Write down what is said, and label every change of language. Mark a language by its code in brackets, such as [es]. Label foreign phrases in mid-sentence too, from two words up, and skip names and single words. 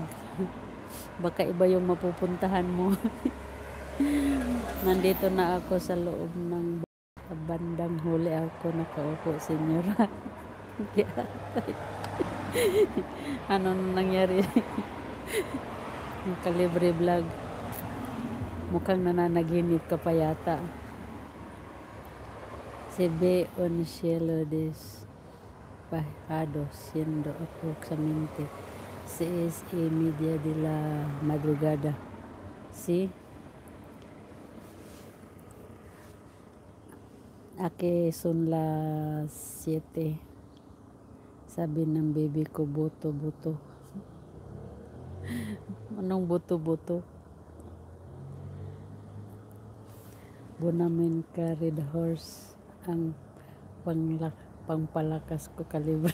[tl] Baka iba yung mapupuntahan mo. Nandito na ako sa loob ng bandang huli ako nakaupo, senyora. Ano nangyari? Yung Calibre Vlog. Mukhang nananaginip ka pa yata. [es] Se ve un cielo despejado siendo aproximadamente 6:30 de la madrugada. ¿Sí? Aquí son las 7. [tl] Sabi ng baby ko, buto-buto. Anong buto-buto? Bunamin ka, Red Horse. Ang pangpalakas ko, Calibre.